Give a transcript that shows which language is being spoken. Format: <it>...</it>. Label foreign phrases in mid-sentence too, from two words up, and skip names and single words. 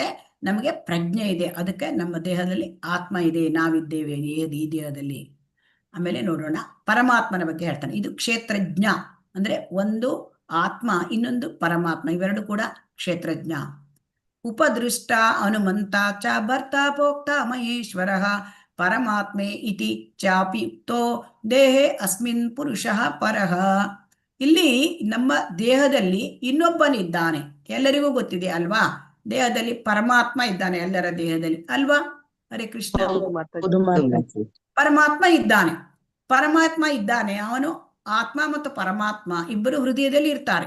<kn>ನಮಗೆ ಪ್ರಜ್ಞೆ ಇದೆ, ಅದಕ್ಕೆ ನಮ್ಮ ದೇಹದಲ್ಲಿ ಆತ್ಮ ಇದೆ, ನಾವಿದ್ದೇವೆ ಈ ದೇಹದಲ್ಲಿ. ಆಮೇಲೆ ನೋಡೋಣ, ಪರಮಾತ್ಮನ ಬಗ್ಗೆ ಹೇಳ್ತಾನೆ. ಇದು ಕ್ಷೇತ್ರಜ್ಞ ಅಂದ್ರೆ ಒಂದು ಆತ್ಮ, ಇನ್ನೊಂದು ಪರಮಾತ್ಮ, ಇವೆರಡು ಕೂಡ ಕ್ಷೇತ್ರಜ್ಞ.</kn> <sa>ಉಪದೃಷ್ಟ ಹನುಮಂತ ಚ ಭರ್ತ ಭೋಕ್ತ ಮಹೇಶ್ವರ ಪರಮಾತ್ಮೆ ಇತಿ ಚಾಪಿ ಯುಕ್ತೋ ದೇಹೇ ಅಸ್ಮಿನ್ ಪುರುಷಃ ಪರಃ.</sa> <kn>ಇಲ್ಲಿ ನಮ್ಮ ದೇಹದಲ್ಲಿ ಇನ್ನೊಬ್ಬನಿದ್ದಾನೆ, ಎಲ್ಲರಿಗೂ ಗೊತ್ತಿದೆ ಅಲ್ವಾ? ದೇಹದಲ್ಲಿ ಪರಮಾತ್ಮ ಇದ್ದಾನೆ, ಎಲ್ಲರ ದೇಹದಲ್ಲಿ ಅಲ್ವಾ? ಹರೇ ಕೃಷ್ಣ. ಪರಮಾತ್ಮ ಇದ್ದಾನೆ. ಅವನು ಆತ್ಮ ಮತ್ತು ಪರಮಾತ್ಮ ಇಬ್ಬರು ಹೃದಯದಲ್ಲಿ ಇರ್ತಾರೆ.</kn>